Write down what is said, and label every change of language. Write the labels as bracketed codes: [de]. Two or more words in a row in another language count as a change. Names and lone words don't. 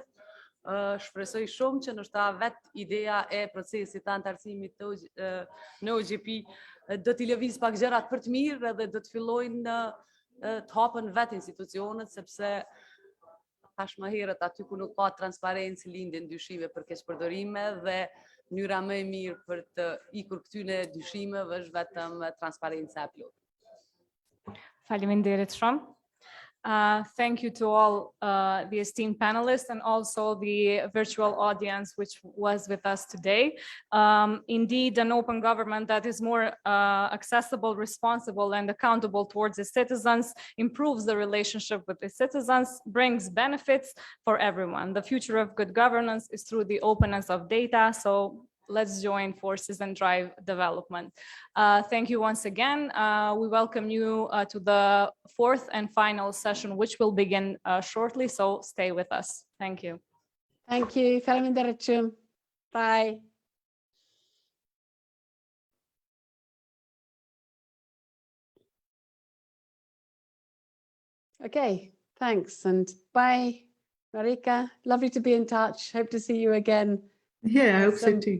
[sq] Shpresoj shumë që ndoshta vetë ideja e procesit të antarësimit në OGP do t'i lëviz pak gjërat për të mirë dhe do të fillojnë të hapen vetë institucionet, sepse tash më herët aty ku nuk ka transparencë lindin dyshime për keqpërdorime dhe mënyra më e mirë për të ikur këtyne dyshimeve është vetëm transparenca e plotë. Faleminderit shumë. [en] Thank you to all the esteemed panelists and also the virtual audience which was with us today. Indeed, an open government that is more accessible, responsible, and accountable towards its citizens improves the relationship with the citizens, brings benefits for everyone. The future of good governance is through the openness of data, so let's join forces and drive development. Thank you once again. We welcome you to the 4th and final session, which will begin shortly, so stay with us. Thank you. Thank you. [sq] Faleminderit shumë. [en] Bye. Okay, thanks and bye, Marika. Lovely to be in touch. Hope to see you again. Yeah, I hope so too.